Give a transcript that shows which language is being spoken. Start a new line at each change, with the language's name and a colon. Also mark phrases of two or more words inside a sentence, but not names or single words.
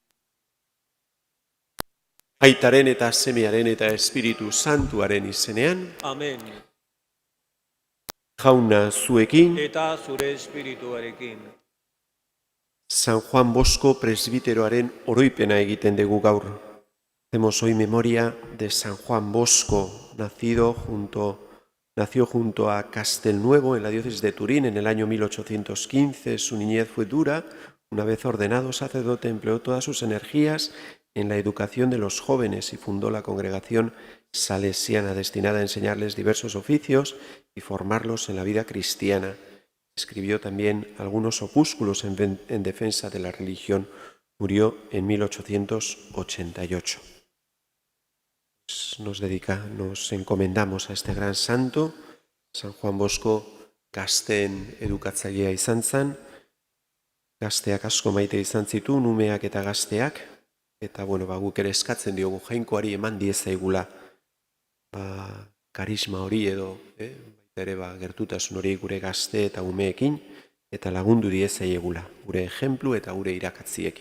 Basque: Aitaren eta Semearen eta Espiritu Santuaren izenean. Amen. Jauna zuekin. Eta zure espirituarekin. San Juan Bosco presbiteroaren oroipena egiten dugu gaur.
Spanish: Hacemos hoy memoria de San Juan Bosco, nació junto a Castelnuovo en la diócesis de Turín en el año 1815. Su niñez fue dura. Una vez ordenado sacerdote, empleó todas sus energías en la educación de los jóvenes y fundó la congregación salesiana destinada a enseñarles diversos oficios y formarlos en la vida cristiana. Escribió también algunos opúsculos en defensa de la religión. Murió en 1888. Nos encomendamos a este gran santo, San Juan Bosco,
Basque: gazteen edukatzailea izan zen, gazteak asko maite izan zituen, umeak eta gazteak, eta guk ere eskatzen diogu jainkoari eman diezaigula karisma hori edo, ere gertutasun hori gure gazte eta umeekin, eta lagundu diezaiegula, gure ejemplu eta gure irakatziekin.